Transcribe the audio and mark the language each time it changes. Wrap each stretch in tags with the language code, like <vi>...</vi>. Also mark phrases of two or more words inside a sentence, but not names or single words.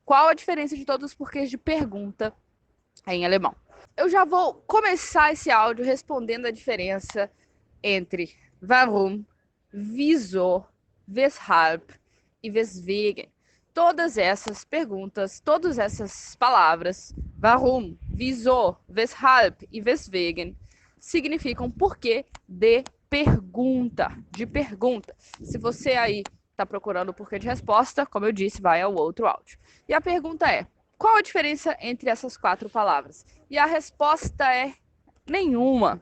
<pt>Qual a diferença de todos os porquês de pergunta em alemão? Eu já vou começar esse áudio respondendo a diferença entre</pt> <de>warum, wieso, weshalb</de> <pt>e weswegen. Todas essas perguntas, todas essas palavras,</pt> <de>warum, wieso, weshalb e weswegen,</de> <pt>significam porquê de pergunta, Se você aí está procurando o porquê de resposta, como eu disse, vai ao outro áudio. E a pergunta é: qual a diferença entre essas 4 palavras? E a resposta é nenhuma.</pt>